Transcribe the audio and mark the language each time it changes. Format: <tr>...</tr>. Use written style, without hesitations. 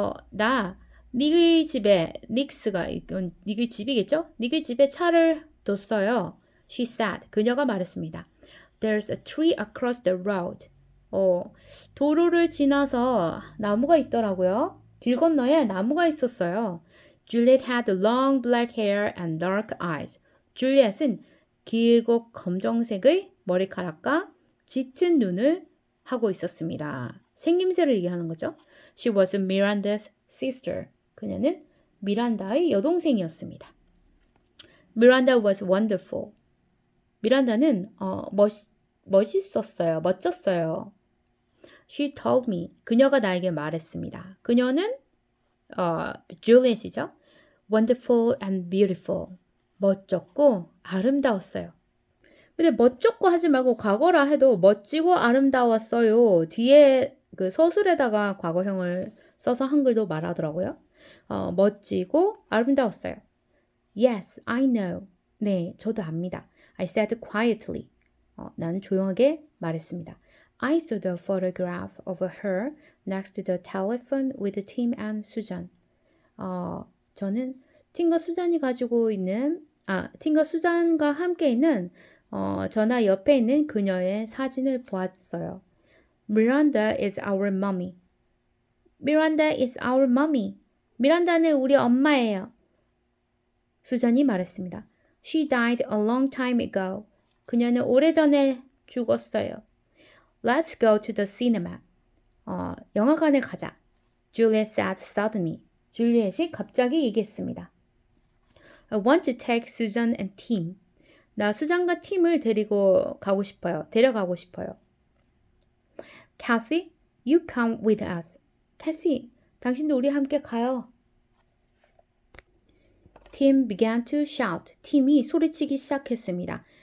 <ko>나 닉의 집에 닉스가 이건 닉의 집이겠죠? 닉의 집에 차를 뒀어요.</ko> <en>She said.</en> <ko>그녀가 말했습니다.</ko> <en>There's a tree across the road.</en> <ko>도로를 지나서 나무가 있더라고요. 길 건너에 나무가 있었어요.</ko> <en>Juliet had long black hair and dark eyes.</en> <ko>줄리엣은 길고 검정색의 머리카락과 짙은 눈을 하고 있었습니다. 생김새를 얘기하는 거죠.</ko> <en>She was Miranda's sister.</en> <ko>그녀는 미란다의 여동생이었습니다.</ko> <en>Miranda was wonderful.</en> <ko>미란다는 멋졌어요.</ko> <en>She told me.</en> <ko>그녀가 나에게 말했습니다. 그녀는 줄리엣이죠.</ko> <en>Wonderful and beautiful.</en> <ko>멋졌고 아름다웠어요. 근데 멋졌고 하지 말고 과거라 해도 멋지고 아름다웠어요. 뒤에 그 서술에다가 과거형을 써서 한글도 말하더라고요. 멋지고 아름다웠어요.</ko> <en>Yes, I know.</en> <ko>네, 저도 압니다.</ko> <en>I said quietly.</en> <ko>난 조용하게 말했습니다.</ko> <en>I saw the photograph of her next to the telephone with Tim and Susan.</en> <ko>저는 팀과 수잔이 가지고 있는 팀과 수잔과 함께 있는 전화 옆에 있는 그녀의 사진을 보았어요.</ko> <en>Miranda is our mommy. Miranda is our mommy.</en> <ko>미란다는 우리 엄마예요. 수잔이 말했습니다.</ko> <en>She died a long time ago.</en> <ko>그녀는 오래전에 죽었어요.</ko> <en>Let's go to the cinema.</en> <ko>영화관에 가자.</ko> <en>Juliet said suddenly.</en> <ko>줄리엣이 갑자기 얘기했습니다.</ko> <en>I want to take Susan and Tim.</en> <ko>나 수장과 팀을 데리고 가고 싶어요. 데려가고 싶어요.</ko> <en>Kathy, you come with us.</en> <ko>캐시, 당신도 우리 함께 가요.</ko> <en>Tim began to shout.</en> <ko>팀이 소리치기 시작했습니다.</ko>